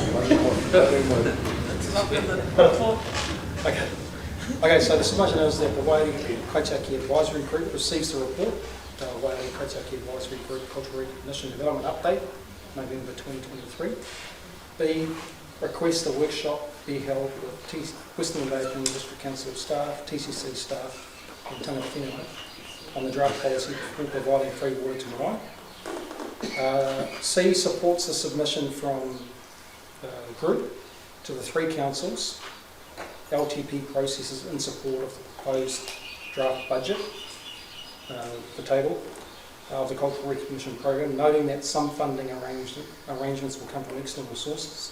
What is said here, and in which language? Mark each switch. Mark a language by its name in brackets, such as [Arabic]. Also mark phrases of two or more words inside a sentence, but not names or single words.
[English] Okay, so the submission is that the Waiari Kaitiaki Advisory Group receives the report, the Waiari Kaitiaki Advisory Group Cultural Recognition Development Update, November 2023. B, request a workshop be held with Western Australian District Council staff, TCC staff and [Māori] tangata whenua [English] on the draft policy for providing free water to marae. C supports the submission from the group to the 3 councils LTP processes in support of the proposed draft budget, the table of the Cultural Recognition Program, noting that some funding arrangements will come from external sources.